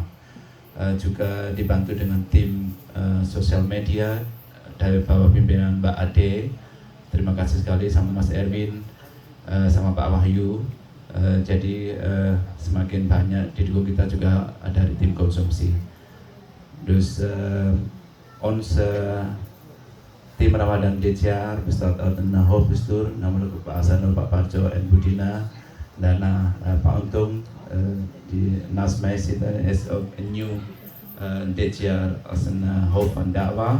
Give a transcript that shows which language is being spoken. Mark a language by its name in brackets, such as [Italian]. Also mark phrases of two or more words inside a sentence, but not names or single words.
[Indonesian] Juga dibantu dengan tim sosial media dari bawah pimpinan Mbak Ade. Terima kasih sekali sama Mas Erwin, sama Pak Wahyu. Jadi semakin banyak didukung kita juga dari tim konsumsi. [Dutch] Dus onze tim Ramadan dit jaar bestaat uit een hoofdbestuur, namelijk Pak Asano, Pak Parjo en Budina. Daarna Pak Untung, die naast mij zitten, is ook nieuw dit jaar als een hoofd van dakwah.